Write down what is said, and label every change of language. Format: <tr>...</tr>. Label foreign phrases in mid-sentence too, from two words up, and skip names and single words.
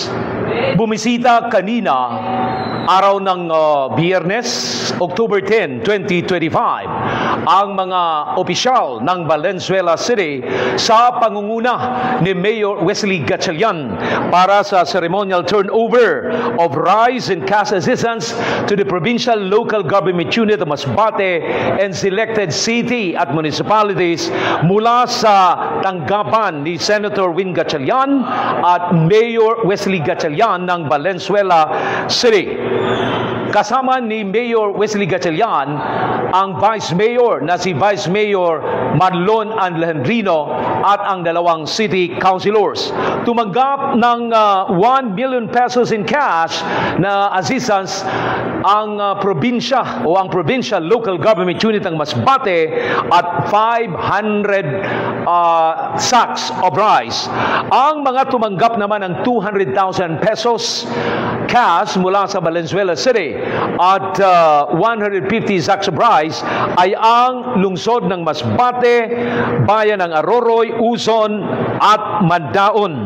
<tl>Bumisita kanina, araw ng Biyernes, October 10, 2025, ang mga opisyal ng Valenzuela City sa pangunguna ni Mayor Wesley Gatchalian para sa</tl> <en>ceremonial turnover of rice and cash assistance to the provincial local government unit of Masbate and selected city</en> <tl>at municipalities mula sa tanggapan ni</tl> <en>Senator Win</en> <tl>Gatchalian at Mayor Wesley Gatchalian ng Valenzuela City. Kasama ni Mayor Wesley Gatchalian ang Vice Mayor na si Vice Mayor Marlon Alejandrino at ang dalawang City Councilors. Tumanggap ng</tl> <en>1 million pesos in cash</en> <tl>na assistance ang probinsya o ang</tl> <en>provincial local government unit</en> <tl>ng Masbate at</tl> <en>500 sacks of rice.</en> <tl>Ang mga tumanggap naman ng</tl> <en>200,000 pesos cash</en> <tl>mula sa Valenzuela City at</tl> <en>150 sacks of rice</en> <tl>ay ang lungsod ng Masbate, bayan ng Aroroy, Uzon at Mandaon.</tl>